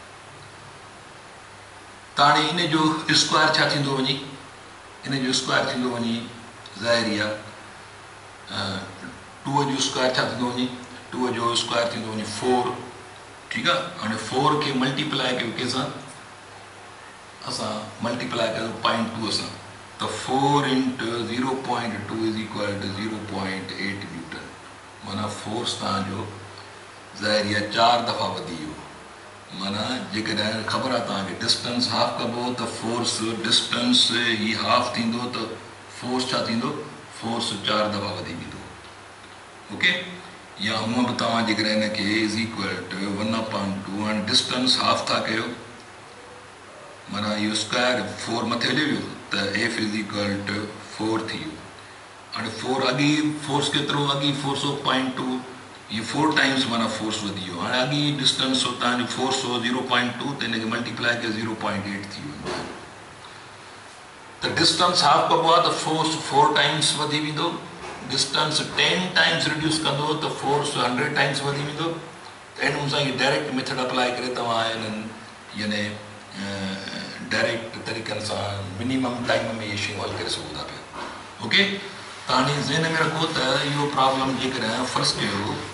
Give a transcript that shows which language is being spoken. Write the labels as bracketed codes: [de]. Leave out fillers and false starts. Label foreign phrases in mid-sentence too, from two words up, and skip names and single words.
[sd] त हाणे इन जो स्क्वायर छा थींदो वञी इन जो स्क्वायर थींदो वञी ज़ाहिरी आहे 2 जो स्क्वायर छा थींदो वञी 2 जो स्क्वायर थींदो वञी 4 ठीकु आहे हाणे 4 खे मल्टीप्लाए कयो कंहिंसां असां मल्टीप्लाए कयो 0.2 असां त 4 [en] into 0.2 is equal to 0.8 [sd] न्यूटन माना फोर्स तव्हांजो ज़ाहिरी आहे 4 दफ़ा वधी वियो माना जेकॾहिं ख़बर आहे तव्हांखे [en] distance half [sd] कबो त फोर्स डिस्टेंस ही हाफ थींदो त फोर्स छा थींदो फोर्स 4 दफ़ा वधी वेंदो ओके या हूअं बि तव्हां जेकॾहिं हिनखे [en] is equal to [sd] 1/2 हाणे [en] distance half [sd] था कयो माना इहो स्क्वायर 4 मथे हली वियो त [en] F is equal to [sd] 4 थी वियो हाणे 4 अॻी फोर्स केतिरो अॻी फोर्स हो 0.2 ये 4 टाइम्स माना फोर्स वधी वियो हाणे अॻी डिस्टेंस हो तव्हांजो फोर्स हो 0.2 त हिनखे मल्टीप्लाए कयो 0.8 थी वियो त [en] distance half [sd] कबो आहे त फोर्स 4 टाइम्स वधी वेंदो [en] distance 10 times reduce [sd] कंदो त फोर्स 100 टाइम्स वधी वेंदो त इन सां इहे [en] direct method apply [sd] करे तव्हां इन्हनि यानी डायरेक्ट तरीक़नि सां [en] minimum time [sd] में इहे शयूं हल करे सघो था पिया ओके त हाणे ज़हन में रखो त इहो प्रॉब्लम जेकॾहिं फर्स्ट कयो